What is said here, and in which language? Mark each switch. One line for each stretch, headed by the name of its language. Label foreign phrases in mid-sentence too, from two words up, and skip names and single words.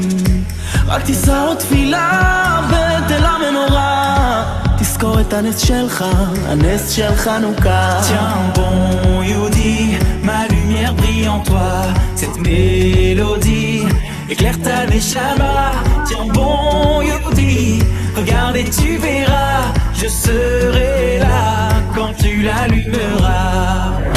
Hebrew: רק תישא עוד תפילה ותל המנורה, תזכור את הנס שלך, הנס של חנוכה.
French: Tiens bon Yehudi, ma lumière brille en toi. Cette mélodie éclaire ta neshama. Tiens bon Yehudi, regarde et tu verras. Je serai là quand tu l'allumeras.